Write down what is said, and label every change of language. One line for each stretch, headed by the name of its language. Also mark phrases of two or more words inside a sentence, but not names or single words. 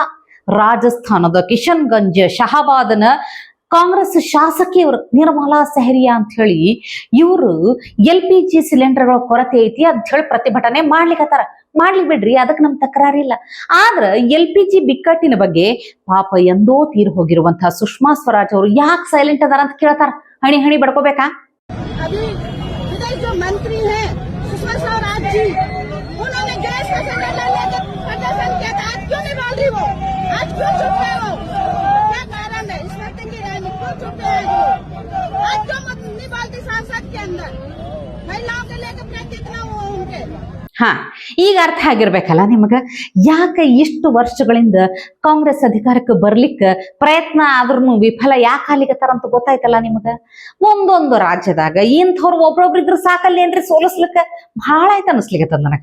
Kannada: ರಾಜಸ್ಥಾನದ ಕಿಶನ್ಗಂಜ್ ಶಹಾಬಾದನ ಕಾಂಗ್ರೆಸ್ ಶಾಸಕಿಯವರು ನಿರ್ಮಲಾ ಸೆಹರಿಯಾ ಅಂತ ಹೇಳಿ ಇವರು LPG ಸಿಲಿಂಡರ್ಗಳ ಕೊರತೆ ಐತಿ ಅಂತ ಹೇಳಿ ಪ್ರತಿಭಟನೆ ಮಾಡ್ಲಿಕ್ಕತ್ತಾರ. ಮಾಡ್ಲಿ ಬಿಡ್ರಿ, ಅದಕ್ಕೆ ನಮ್ ತಕರಾರಿಲ್ಲ. ಆದ್ರ LPG ಬಿಕ್ಕಟ್ಟಿನ ಬಗ್ಗೆ ಪಾಪ ಎಂದೋ ತೀರ್ ಹೋಗಿರುವಂತಹ ಸುಷ್ಮಾ ಸ್ವರಾಜ್ ಅವರು ಯಾಕೆ ಸೈಲೆಂಟ್ ಅದಾರ ಅಂತ ಕೇಳ್ತಾರ. ಹಣಿ ಹಣಿ ಬಡ್ಕೋಬೇಕಾ?
Hindi: मंत्री सुषमा स्वराज जी उन्होंने गैस का सिलेंडर लेकर प्रदर्शन किया था, आज क्यों नहीं बोल रही वो? आज क्यों चुप है वो? क्या कारण है? इस वक्त की रानी क्यों चुप है वो? आज क्यों मत नहीं बोलती संसद के अंदर? महिलाओं के लेकर क्या कितना वो उनके
Kannada: ಈಗ ಅರ್ಥ ಆಗಿರ್ಬೇಕಲ್ಲ ನಿಮಗ, ಯಾಕೆ ಇಷ್ಟು ವರ್ಷಗಳಿಂದ ಕಾಂಗ್ರೆಸ್ ಅಧಿಕಾರಕ್ಕೆ ಬರ್ಲಿಕ್ಕೆ ಪ್ರಯತ್ನ ಆದ್ರೂ ವಿಫಲ ಯಾಕೆ ಆಗ್ಲಿಕತ್ತಾರ ಅಂತ ಗೊತ್ತಾಯ್ತಲ್ಲ ನಿಮಗ. ಒಂದೊಂದು ರಾಜ್ಯದಾಗ ಇಂಥವ್ರು ಒಬ್ರೊಬ್ರು ಇದ್ರು ಸಾಕಲ್ಲೇನ್ರಿ ಸೋಲಿಸ್ಲಿಕ್ಕ ಬಹಳ ಆಯ್ತು ಅನಿಸ್ಲಿಕ್ಕತ್ತದ ನನಗ.